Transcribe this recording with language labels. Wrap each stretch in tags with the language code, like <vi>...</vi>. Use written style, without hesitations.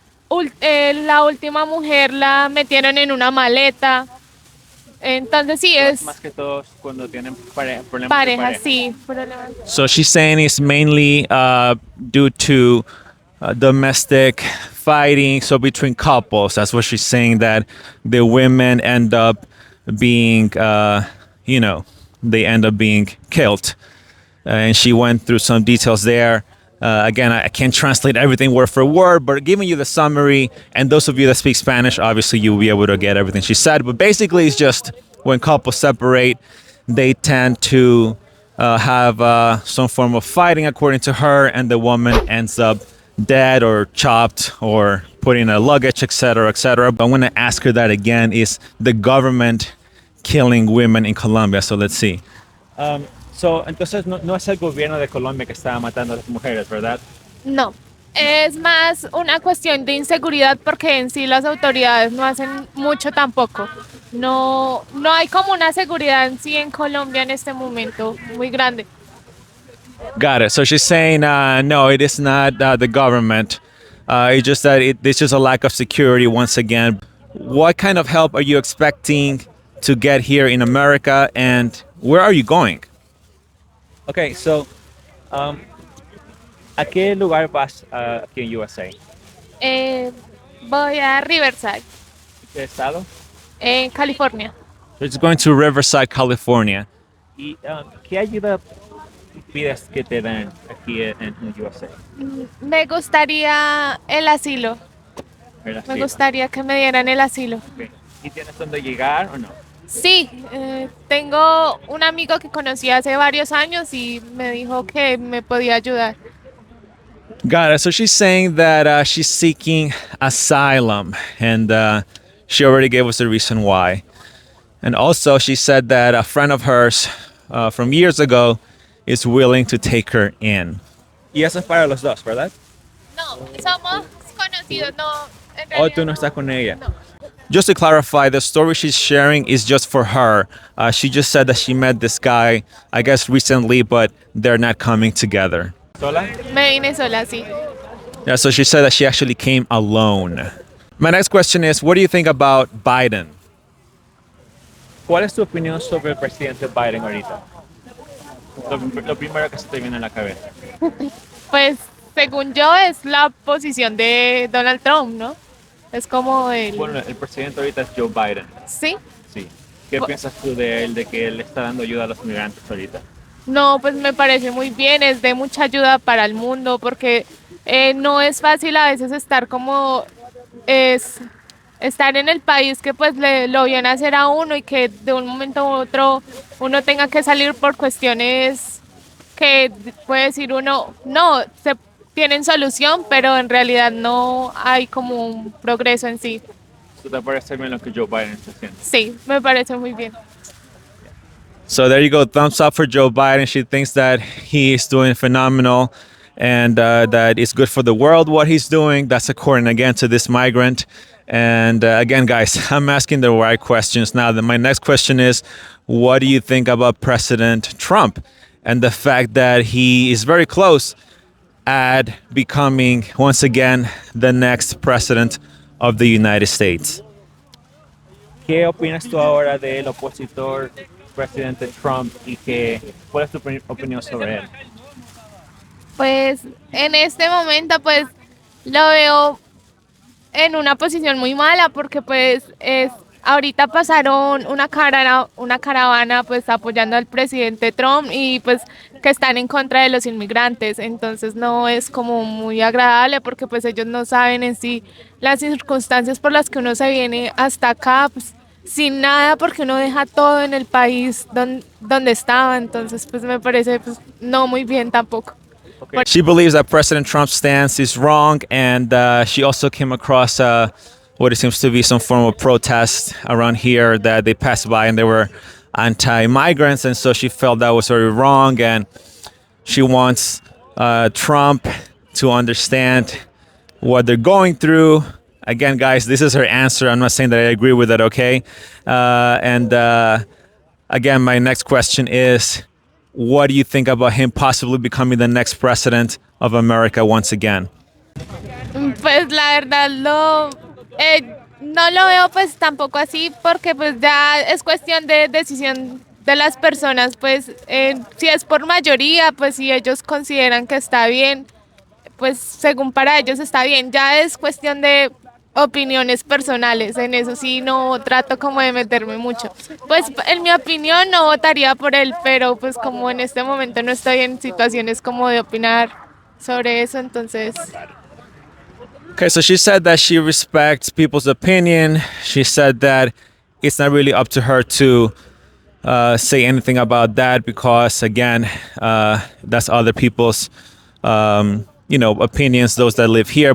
<es>La última mujer la metieron en una maleta. Entonces sí es más que todo cuando tienen problemas parejas, sí, problemas.</es> <en>So she's saying it's mainly due to domestic fighting, so between couples. That's what she's saying, that the women end up being, they end up being killed. And she went through some details there. Again, I can't translate everything word for word, but giving you the summary, and those of you that speak Spanish, obviously you'll be able to get everything she said. But basically, it's just when couples separate, they tend to have some form of fighting, according to her, and the woman ends up dead or chopped or put in a luggage, etc., etc. But I want to ask her that again, is the government killing women in Colombia? So let's see.</en> <es>So, entonces no es el gobierno de Colombia que está matando a las mujeres, ¿verdad? No. Es más una cuestión de inseguridad porque en sí las autoridades no hacen mucho tampoco. No hay como una seguridad en sí en Colombia en este momento muy grande.</es> <en>Got it. So she's saying, no, it is not the government. It's just that there's just a lack of security once again. What kind of help are you expecting to get here in America, and where are you going? Okay, so</en> <es>¿a qué lugar vas aquí en USA? Voy a Riverside, ¿Qué estado? en California.</es> <en>So it's going to Riverside, California.</en> <es>¿Y qué ayuda pides que te den aquí en USA? Me gustaría el asilo. ¿Verdad? Me gustaría que me dieran el asilo. Okay. ¿Y tienes dónde llegar o no? Sí, tengo un amigo que conocí hace varios años y me dijo que me podía ayudar.</es> <en>Got it. So she's saying that she's seeking asylum, and she already gave us the reason why. And also, she said that a friend of hers from years ago is willing to take her in.</en> <es>Y eso es para los dos, ¿verdad? No, somos conocidos, no. Oh, tú no estás con ella. No.</es> <en>Just to clarify, the story she's sharing is just for her. She just said that she met this guy, I guess recently, but they're not coming together.</en> <es>¿Sola? Me vine sola, sí.</es> <en>Yeah, so she said that she actually came alone. My next question is, what do you think about Biden?</en> <es>¿Cuál es tu opinión sobre el presidente Biden ahorita? Lo primero que se te viene a la cabeza. Pues, según yo, es la posición de Donald Trump, ¿no? Es como el... Bueno, el presidente ahorita es Joe Biden. ¿Sí? Sí. ¿Qué piensas tú de él, de que él está dando ayuda a los migrantes ahorita? No, pues me parece muy bien, es de mucha ayuda para el mundo porque no es fácil a veces estar como estar en el país que pues lo viene a hacer a uno y que de un momento u otro uno tenga que salir por cuestiones que puede decir uno, no, se tienen solución, pero en realidad no hay como un progreso en sí. ¿Te parece bien lo que Joe Biden está haciendo? Sí, me parece muy bien.</es> <en>So there you go, thumbs up for Joe Biden. She thinks that he is doing phenomenal and that it's good for the world what he's doing. That's according again to this migrant. And again, guys, I'm asking the right questions now. My next question is, what do you think about President Trump and the fact that he is very close at becoming once again the next president of the United States?</en> <es>¿Qué opinas tú ahora del opositor presidente Trump y cuál es tu opinión sobre él? Pues en este momento pues lo veo en una posición muy mala porque pues ahorita pasaron una caravana pues apoyando al presidente Trump y pues que están en contra de los inmigrantes, entonces no es como muy agradable porque pues ellos no saben en sí las circunstancias por las que uno se viene hasta acá pues, sin nada porque uno deja todo en el país donde estaba, entonces pues me parece pues, no muy bien tampoco. Okay.</es> <en>She believes that President Trump's stance is wrong, and she also came across what it seems to be some form of protest around here that they passed by and they were anti-migrants, and so she felt that was very wrong, and she wants Trump to understand what they're going through. Again, guys, this is her answer. I'm not saying that I agree with it, okay? Again, my next question is, what do you think about him possibly becoming the next president of America once again?</en> <es>Pues la verdad no lo veo pues tampoco así porque pues ya es cuestión de decisión de las personas, pues si es por mayoría, pues si ellos consideran que está bien, pues según para ellos está bien, ya es cuestión de opiniones personales, en eso sí no trato como de meterme mucho. Pues en mi opinión no votaría por él, pero pues como en este momento no estoy en situaciones como de opinar sobre eso, entonces...</es> <en>Okay, so she said that she respects people's opinion. She said that it's not really up to her to say anything about that because, again, that's other people's opinions, those that live here.</en>